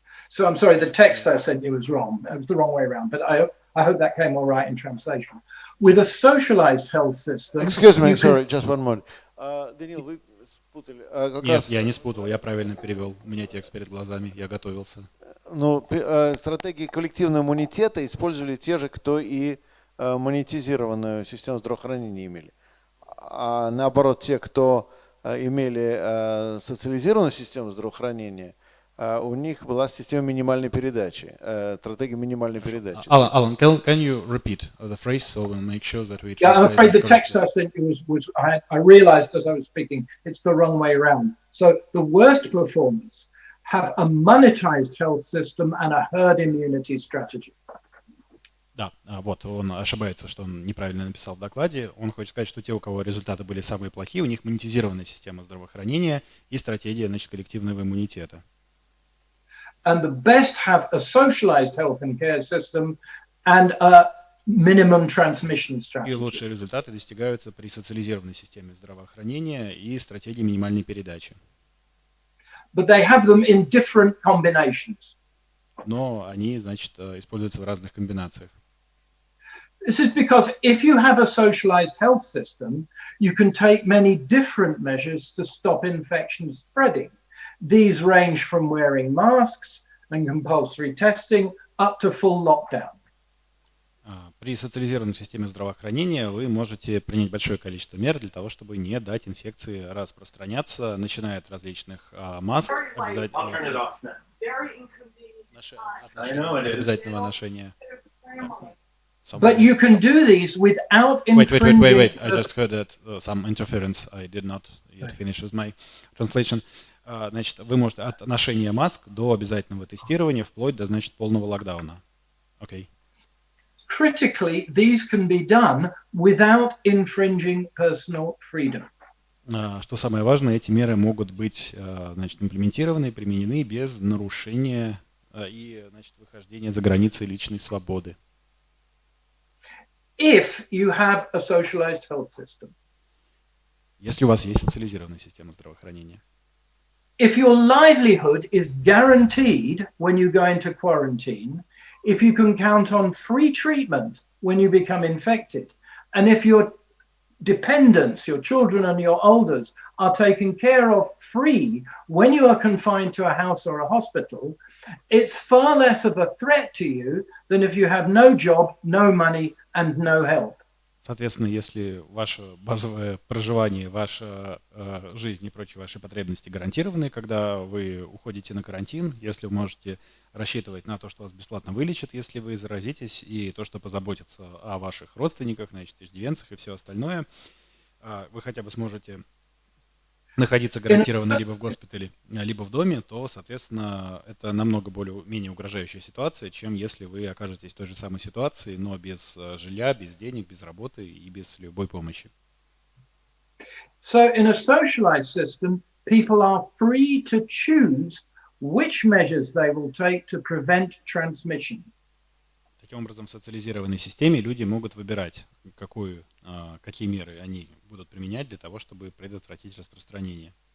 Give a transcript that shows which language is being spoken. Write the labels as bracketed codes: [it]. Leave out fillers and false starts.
[en] So I'm sorry, the text I sent you was wrong. It was the wrong way around, but I hope that came all right in translation. With a socialized health system... Excuse me, sorry, just one more. [ru] Даниил, вы спутали. Нет, я не спутал, я правильно перевел. У меня текст перед глазами, я готовился. Ну, стратегии коллективного иммунитета использовали те же, кто и монетизированную систему здравоохранения имели. А наоборот, те, кто имели социализированную систему здравоохранения, у них была система минимальной передачи, стратегия минимальной передачи. [en] Alan, can you repeat the phrase so we'll make sure that we translate? Yeah, I'm afraid the text I sent you was I realized as I was speaking, it's the wrong way around. So the worst performers have a monetized health system and a herd immunity strategy. [ru] Да, вот он ошибается, что он неправильно написал в докладе. Он хочет сказать, что те, у кого результаты были самые плохие, у них монетизированная система здравоохранения и стратегия, значит, коллективного иммунитета. [en] And the best have a socialized health and care system and a minimum transmission strategy. [ru] И лучшие результаты достигаются при социализированной системе здравоохранения и стратегии минимальной передачи. [en] But they have them in different combinations. [ru] Но они, значит, используются в разных комбинациях. [en] This is because if you have a socialized health system, you can take many different measures to stop infection spreading. These range from wearing masks and compulsory testing up to full lockdown. [ru] При социализированной системе здравоохранения вы можете принять большое количество мер для того, чтобы не дать инфекции распространяться, начиная от различных масок, обязательного ношения, [en] But you can do these without Wait. infringing. I just heard that some interference. I did not yet finish with my translation. [ru] Значит, вы можете от ношения маск до обязательного тестирования, вплоть до, значит, полного локдауна. Окей. [en] Critically, these can be done without infringing personal freedom. [ru] Что самое важное, эти меры могут быть, значит, имплементированы, применены без нарушения и, значит, выхождения за границы личной свободы. [en] If you have a socialized health system. [ru] Если у вас есть социализированная система здравоохранения. [en] If your livelihood is guaranteed when you go into quarantine, if you can count on free treatment when you become infected, and if your dependents, your children and your elders, are taken care of free when you are confined to a house or a hospital, it's far less of a threat to you than if you have no job, no money, and no help. [ru] Соответственно, если ваше базовое проживание, ваша жизнь и прочие ваши потребности гарантированы, когда вы уходите на карантин, если вы можете рассчитывать на то, что вас бесплатно вылечат, если вы заразитесь, и то, что позаботится о ваших родственниках, значит, иждивенцах и все остальное, вы хотя бы сможете находиться гарантированно либо в госпитале, либо в доме, то, соответственно, это намного менее угрожающая ситуация, чем если вы окажетесь в той же самой ситуации, но без жилья, без денег, без работы и без любой помощи. [en] So in a socialized system, people are free to choose which measures they will take to prevent transmission. [ru] Таким образом, в социализированной системе люди могут выбирать, какие меры они будут применять для того, чтобы предотвратить распространение.